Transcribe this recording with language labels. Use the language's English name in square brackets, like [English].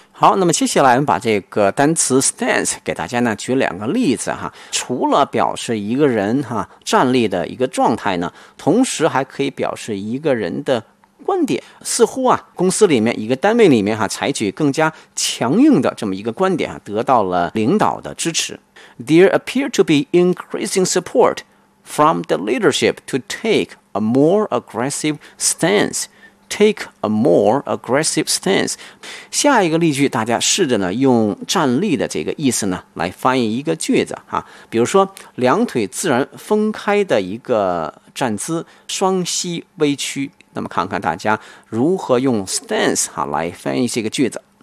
[Chinese] 好，那么接下来我们把这个单词 stance 给大家呢举两个例子哈，除了表示一个人站立的一个状态呢，同时还可以表示一个人的观点，似乎啊公司里面一个单位里面采取更加强硬的这么一个观点得到了领导的支持。 [English] There appear to be increasing support from the leadership to take a more aggressive stanceTake a more aggressive stance. [Chinese] 下一个例句大家试着呢用站立的这个意思呢来翻译一个句子啊，比如说两腿自然分开的一个站姿，双膝微屈。那么看看大家如何用 stance 来翻译这个句子。